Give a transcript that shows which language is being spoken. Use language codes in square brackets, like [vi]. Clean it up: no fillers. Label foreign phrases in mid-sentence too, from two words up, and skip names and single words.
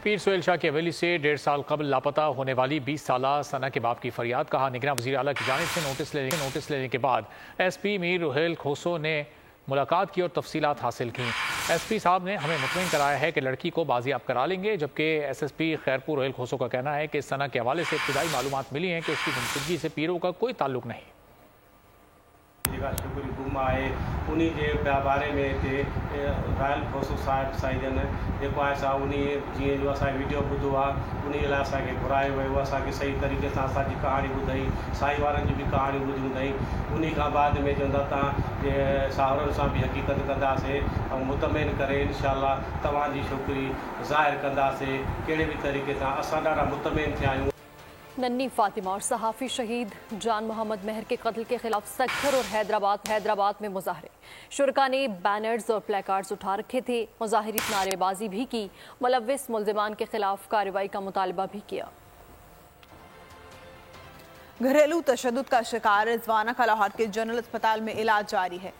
[ur] پیر سہیل شاہ کی حویلی سے 1.5 سال قبل لاپتہ ہونے والی 20 سالہ ثنا کے باپ کی فریاد. کہا، نگران وزیر اعلیٰ کی جانب سے نوٹس لینے کے بعد SP میر روحیل کھوسو نے ملاقات کی اور تفصیلات حاصل کی. SP صاحب نے ہمیں مطمئن کرایا ہے کہ لڑکی کو بازیاب کرا لیں گے، جبکہ SSP خیرپور روحیل کھوسو کا کہنا ہے کہ ثنا کے حوالے سے ابتدائی معلومات ملی ہیں کہ اس کی گمشدگی سے پیروں کا کوئی تعلق نہیں. [sd] उन्हीं जे बारे में हिते [en] royal force [sd] साइडन जेको आहे सा उन जीअं जो असांखे वीडियो ॿुधो आहे उन लाइ असांखे घुरायो वियो, असांखे सही तरीक़े सां असांजी कहाणी ॿुधाई, साईं वारनि जी बि कहाणी ॿुधी ॿुधाई। उन खां बाद में चवंदा तव्हां साहुरनि सां बि हक़ीक़त कंदासीं ऐं मुतमिन करे इंशाअल्लाह तव्हांजी छोकिरी ज़ाहिर कंदासीं कहिड़े बि तरीक़े सां। असां ॾाढा मुतमिन थिया आहियूं। [ur] ننھی فاطمہ اور صحافی شہید جان محمد مہر کے قتل کے خلاف سکھر اور حیدرآباد میں مظاہرے. شرکا نے بینرز اور پلے کارڈز اٹھا رکھے تھے۔ مظاہرین نعرے بازی بھی کی، ملوث ملزمان کے خلاف کارروائی کا مطالبہ بھی کیا. گھریلو تشدد کا شکار رضوانہ کا لاہور کے جنرل اسپتال میں علاج جاری ہے.